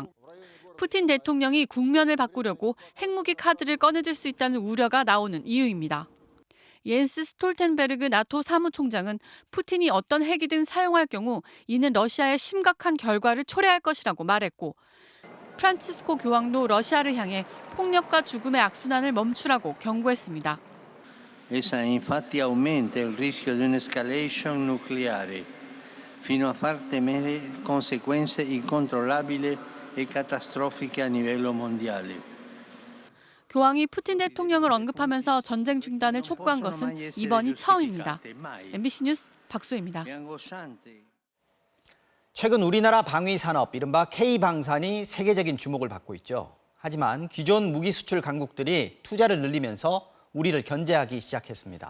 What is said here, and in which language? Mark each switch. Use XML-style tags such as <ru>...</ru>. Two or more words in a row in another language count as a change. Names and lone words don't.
<ko>푸틴 대통령이 국면을 바꾸려고 핵무기 카드를 꺼내들 수 있다는 우려가 나오는 이유입니다. 옌스 스톨텐베르그 나토 사무총장은 푸틴이 어떤 핵이든 사용할 경우 이는 러시아의 심각한 결과를 초래할 것이라고 말했고 프란치스코 교황도 러시아를 향해 폭력과 죽음의 악순환을 멈추라고 경고했습니다.</ko> <it>Essa infatti aumenta il rischio di un'escalation nucleare fino a far temere conseguenze incontrollabili e catastrofiche a livello mondiale.</it> <ko>교황이 푸틴 대통령을 언급하면서 전쟁 중단을 촉구한 것은 이번이 처음입니다. MBC 뉴스 박수혜입니다. 최근 우리나라 방위 산업, 이른바 K방산이 세계적인 주목을 받고 있죠. 하지만 기존 무기 수출 강국들이 투자를 늘리면서 우리를 견제하기 시작했습니다.</ko>